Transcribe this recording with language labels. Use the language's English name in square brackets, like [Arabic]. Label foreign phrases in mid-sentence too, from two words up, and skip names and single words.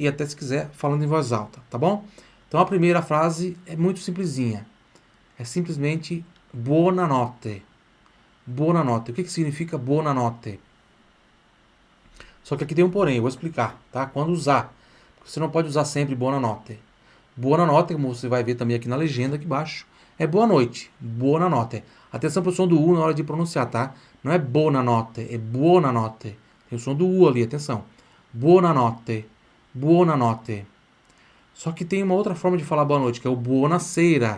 [Portuguese] E até se quiser, falando em voz alta, tá bom? Então a primeira frase é muito simplesinha, é simplesmente buonanotte. Buonanotte. O que significa buonanotte? Só que aqui tem um porém, eu vou explicar, tá? Quando usar. Porque você não pode usar sempre buonanotte. Buonanotte, como você vai ver também aqui na legenda, aqui embaixo, é boa noite. Buonanotte. Atenção pro som do U na hora de pronunciar, tá? Não é buonanotte, é buonanotte. Tem o som do U ali, atenção. Buonanotte. Buonanotte. Só que tem uma outra forma de falar boa noite, que é o buonasera.